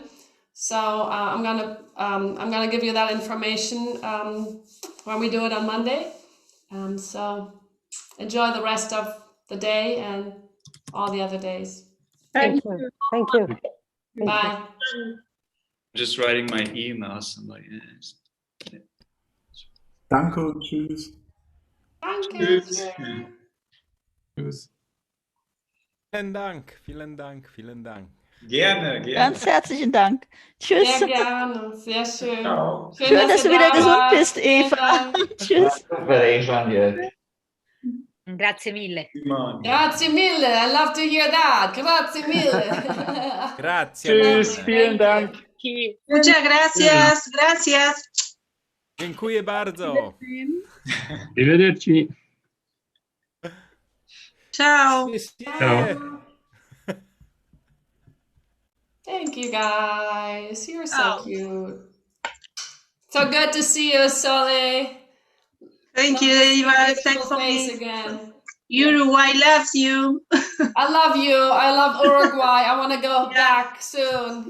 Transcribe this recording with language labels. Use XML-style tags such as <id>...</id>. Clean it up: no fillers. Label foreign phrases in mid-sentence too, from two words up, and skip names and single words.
<en>So I'm gonna give you that information when we do it on Monday. So enjoy the rest of the day and all the other days. Thank you. Thank you. Bye. Just writing my email. Somebody is.</en> <de>Danke, tschüss. Danke. Tschüss. Vielen Dank, vielen Dank, vielen Dank. Gerne, gerne. Ganz herzlichen Dank. Tschüss. Sehr gerne, sehr schön.</de> <it>Ciao.</it> <de>Schön, dass du wieder gesund bist, Eva. Tschüss.</de> <it>Grazie mille. Grazie mille.</it> <en>I love to hear that.</en> <it>Grazie mille. Grazie.</it> <de>Tschüss, vielen Dank.</de> <es>Muchas gracias. Gracias.</es> <pl>Dziękuję bardzo.</pl> <it>Arrivederci. Ciao. Ciao.</it> <en>Thank you guys. You're so cute. So good to see you, Sole. Thank you, Eva. Thanks for Face me. again. Uruguay loves you. I love you. I love Uruguay. I want to go back soon.</en>